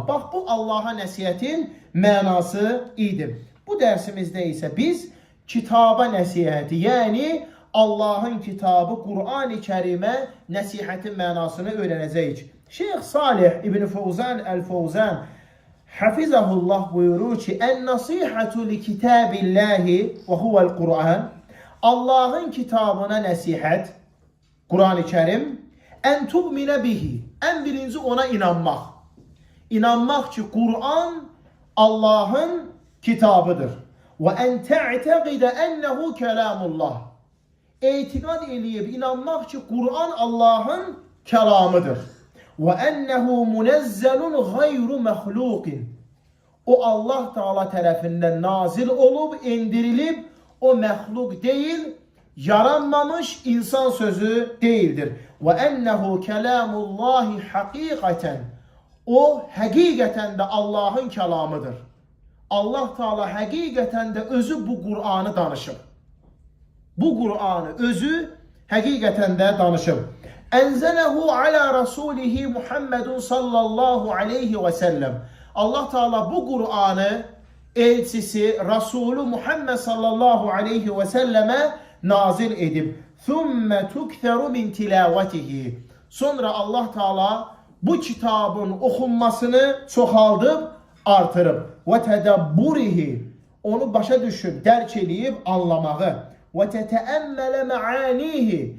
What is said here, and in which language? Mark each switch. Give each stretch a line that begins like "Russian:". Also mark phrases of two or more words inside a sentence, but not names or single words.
Azerbaijani: Bax, bu Allaha nəsihətin mənası idi. Bu dərsimizdə isə biz kitaba nəsihəti, yəni Allahın kitabı Qur'an-ı Kərimə nəsihətin mənasını öyrənəcəyik. Şeyx Salih İbn Fawzan el-Fawzan hafizahullah buyurur ki,
Arabic: "النصيحة لكتاب الله وهو القرآن."
Azerbaijani: Allah'ın kitabına nəsihət, Kur'an-ı Kerim,
Arabic: أن تؤمن به.
Azerbaijani: En birinci ona inanmaq. İnanmaq ki, Kur'an Allah'ın kitabıdır.
Arabic: وأن تعتقد أنه كلام الله.
Azerbaijani: İtikad eləyib inanmaq ki, Kur'an Allah'ın kelamıdır.
Arabic: وأنه منزل غير مخلوق.
Azerbaijani: O Allah Teala tərəfindən nazil olub, indirilib, o məxluq deyil, yaranmamış insan sözü değildir.
Arabic: وأنه كلام الله حقيقة.
Azerbaijani: O həqiqətən də Allahın kəlamıdır. Allah Teala həqiqətən də özü bu Kur'an'ı danışıb. Bu Kur'an'ı özü həqiqətən də danışıb.
Arabic: أنزله على رسوله محمد صلى الله عليه وسلم.
Azerbaijani: Allah Teala bu Kur'an'ı elçisi Resulü Muhammed
Arabic: صلى الله عليه وسلم
Azerbaijani: nazil edib.
Arabic: ثم تكثر من تلاوته.
Azerbaijani: Sonra Allah Teala bu kitabın okunmasını çoxaldıb, artırıb.
Arabic: وتدبره.
Azerbaijani: Onu başa düşüb, dərk eləyib anlamağı.
Arabic: وتتأمل معانيه.